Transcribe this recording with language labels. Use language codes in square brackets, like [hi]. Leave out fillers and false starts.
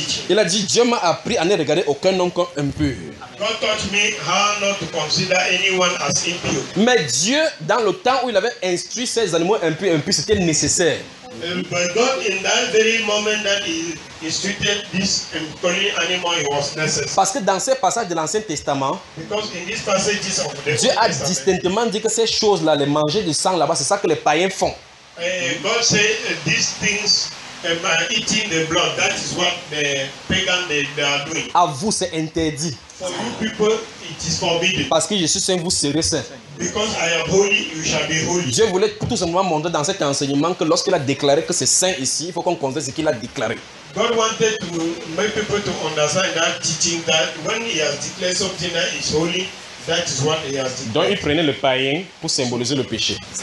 [fr] Il a dit, Dieu m'a appris à ne regarder aucun homme comme impur. [en] God taught me how not to consider anyone as impure. [fr] Mais Dieu, dans le temps où il avait instruit ces animaux impurs, c'était nécessaire. [en] But God, in that very moment that he instituted this unclean animal, it was necessary. [fr] Parce que dans ces passages de l'Ancien Testament, [en] because in these passages of the [fr] Dieu a distinctement dit que ces choses-là, les manger du sang là-bas, c'est ça que les païens font. [en] God said these things, eating the blood, that is what the pagans they are doing. [fr] À vous, c'est interdit. [en] For you people, it is forbidden. [fr] Parce que Jésus saint, vous serez saint. [en] Because I am holy, you shall be holy. [fr] Dieu voulait tout simplement montrer dans cet enseignement que lorsqu'il a déclaré que c'est saint ici, il faut qu'on considère ce qu'il a déclaré. [en] God wanted to make people to understand that teaching that when he has declared something that is holy, That is what he has [fr] donc il prenait le païen pour symboliser le péché.